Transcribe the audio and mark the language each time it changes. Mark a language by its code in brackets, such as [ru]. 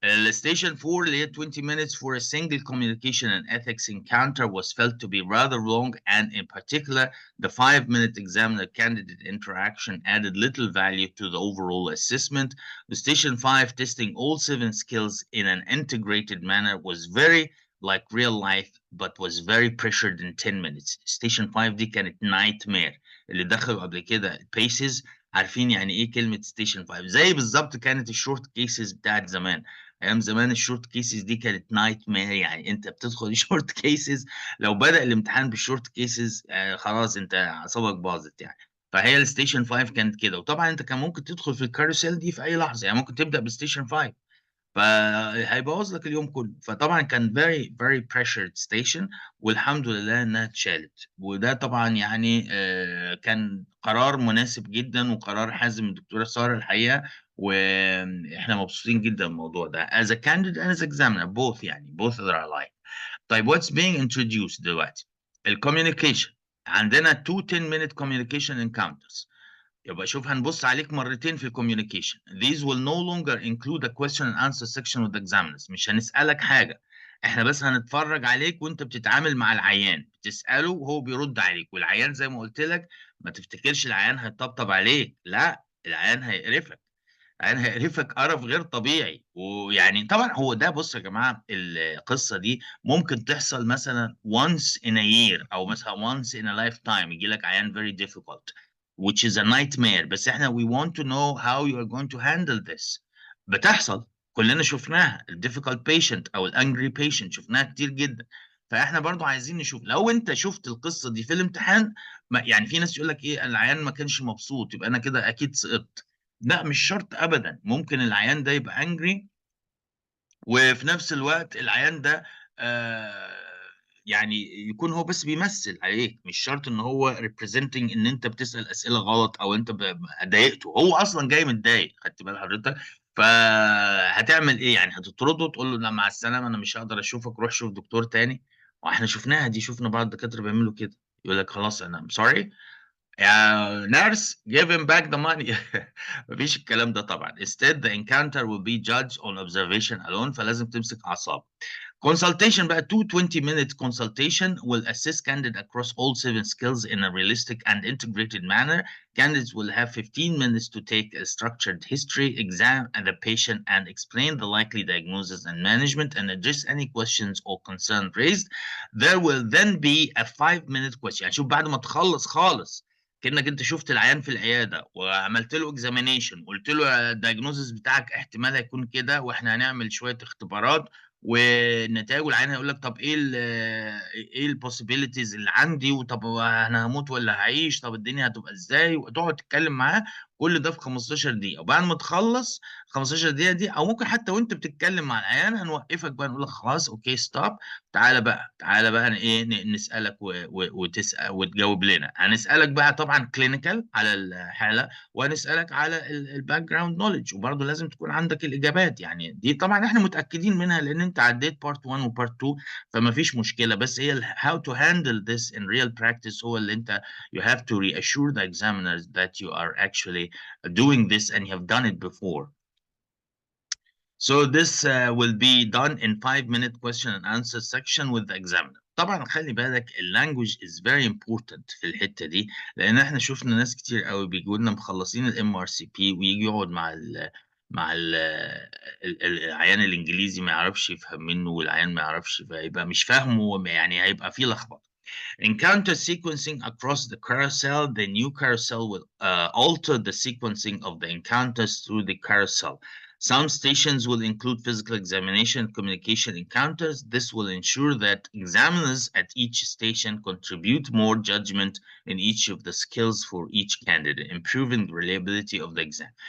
[en] Station 4 [ar] اللي هي [en] 20 minutes for a single communication and ethics encounter was felt to be rather long, and in particular the 5-minute examiner candidate interaction added little value to the overall assessment. The Station 5 testing all 7 skills in an integrated manner was very like real life but was very pressured in 10 minutes. [ar] Station 5 دي كانت nightmare. اللي دخلوا قبل كده paces عارفين يعني ايه كلمة ستيشن 5. زي بالظبط كانت الشورت كيسز بتاعت زمان. ايام زمان الشورت كيسز دي كانت نايت مير. يعني انت بتدخل شورت كيسز، لو بدأ الامتحان بالشورت كيسز خلاص انت اعصابك باظت يعني. فهي الستيشن 5 كانت كده. وطبعا انت كان ممكن تدخل في الكاروسيل دي في اي لحظه، يعني ممكن تبدأ بستيشن 5 فهيبوظ لك اليوم كله. فطبعا كان [en] very very pressured station، [ar] والحمد لله انها اتشالت. وده طبعا يعني كان قرار مناسب جدا وقرار حازم من الدكتوره ساره الحقيقه، واحنا مبسوطين جدا من الموضوع ده [en] as a candidate and as examiner both، [ar] يعني [en] both are alike. [ar] طيب [en] what's being introduced [ar] دلوقتي؟ الكوميونيكيشن. [en] عندنا 2 10-minute communication encounters. [ar] يبقى شوف هنبص عليك مرتين في الكوميونيكيشن. [en] These will no longer include a question and answer section with examiners. [ar] مش هنسألك حاجة، احنا بس هنتفرج عليك وانت بتتعامل مع العيان، بتسأله وهو بيرد عليك. والعيان زي ما قلت لك ما تفتكرش العيان هيطبطب عليك، لا العيان هيقرفك. العيان هيقرفك قرف غير طبيعي. ويعني طبعا هو ده، بص يا جماعة القصة دي ممكن تحصل مثلا [en] once in a year [ar] او مثلا [en] once in a lifetime. [ar] يجي لك عيان [en] very difficult which is a nightmare، [ar] بس احنا [en] we want to know how you are going to handle this. [ar] بتحصل، كلنا شفناها. ال difficult patient او ال angry patient شفناها كتير جدا. فاحنا برضو عايزين نشوف لو انت شفت القصة دي في الامتحان. يعني في ناس يقول لك ايه العيان ما كانش مبسوط يبقى انا كده اكيد سقطت. لا مش شرط ابدا، ممكن العيان ده يبقى angry وفي نفس الوقت العيان ده آه يعني يكون هو بس بيمثل عليك. مش شرط ان هو representing ان انت بتسأل اسئله غلط او انت ضايقته. هو اصلا جاي متضايق، خدت بال حضرتك؟ فهتعمل ايه يعني؟ هتطرده تقول له لا مع السلامه انا مش هقدر اشوفك، روح شوف دكتور تاني؟ واحنا شفناها دي، شفنا بعض الدكاتره بيعملوا كده، يقول لك خلاص انا sorry يا نيرس [en] give him back the money. [ar] مفيش الكلام ده طبعا. [en] Instead the encounter will be judged on observation alone، [ar] فلازم تمسك أعصاب. [en] Consultation بقى 20-minute consultation will assist candidate across all 7 skills in a realistic and integrated manner. Candidates will have 15 minutes to take a structured history exam and the patient and explain the likely diagnosis and management and address any questions or concerns raised. There will then be a 5-minute question. [ar] يعني شوف بعد ما تخلص خالص كأنك انت شفت العيان في العياده وعملت له اكزامينيشن، قلت له الدايجنوزس بتاعك احتمال هيكون كده، واحنا هنعمل شويه اختبارات والنتائج، والعيان هيقول لك طب ايه البوسيبيليتيز اللي عندي، وطب انا هموت ولا هعيش، طب الدنيا هتبقى ازاي، وتقعد تتكلم معاه كل ده في 15 دقيقه. وبعد ما تخلص 15 دقيقه دي، او ممكن حتى وانت بتتكلم مع العيان هنوقفك بقى نقول لك خلاص اوكي ستوب، تعالى بقى ايه نسالك وتسال وتجاوب لنا. هنسالك بقى طبعا كلينيكال على الحاله، وهنسالك على الباك جراوند نوليدج، وبرضه لازم تكون عندك الاجابات. يعني دي طبعا احنا متاكدين منها لان انت عديت بارت 1 وبارت 2، فما فيش مشكله. بس هي [en] how to handle this in real practice [ar] هو اللي انت [en] you have to reassure the examiners that you are actually doing this and you have done it before. So this will be done in 5-minute question and answer section with the examiner. [ar] طبعا خلي بالك [en] language is very important [ar] في الحتة دي، لأن احنا شفنا ناس كتير قوي بيجوا لنا مخلصين MRCP ويجي يقعد مع العيان الإنجليزي ما يعرفش يفهم منه، والعيان ما يعرفش يبقى مش فاهمه، يعني هيبقى فيه لخبطة. [en] Encounter sequencing across the carousel. The new carousel will alter the sequencing of the encounters through the carousel. Some stations will include physical examination and communication encounters. This will ensure that examiners at each station contribute more judgment in each of the skills for each candidate, improving the reliability of the exam.